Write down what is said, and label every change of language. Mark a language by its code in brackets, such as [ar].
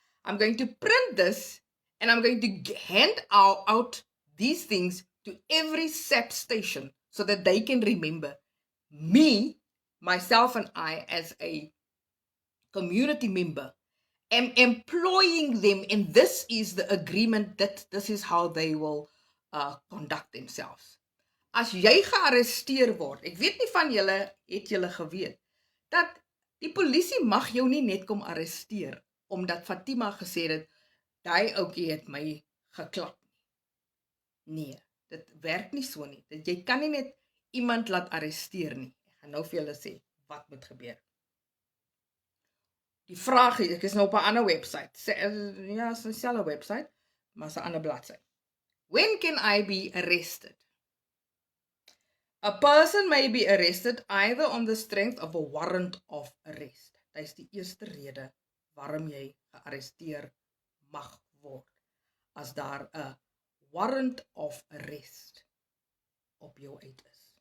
[en] I'm going to print this and I'm going to hand out these things to every SAP station so that they can remember me, myself and I as a community member am employing them, and this is the agreement that this is how they will conduct themselves. [af] As jy gearresteer word, ek weet nie van julle het julle geweet dat die polisie mag jou nie net kom arresteer omdat Fatima gesê het daai ouetjie het my geklap nie. Nee, dit werk nie so nie. Dat jy kan nie net iemand laat arresteer nie. Ek gaan nou vir julle sê wat moet gebeur. Die vraag is, ek is nou op 'n ander website. Ja, is 'n selfe website, maar is 'n ander bladsy. [en] When can I be arrested? A person may be arrested either on the strength of a warrant of arrest. [af] Dit is die eerste rede waarom jy gearresteer mag word. As daar 'n warrant of arrest op jou uit is.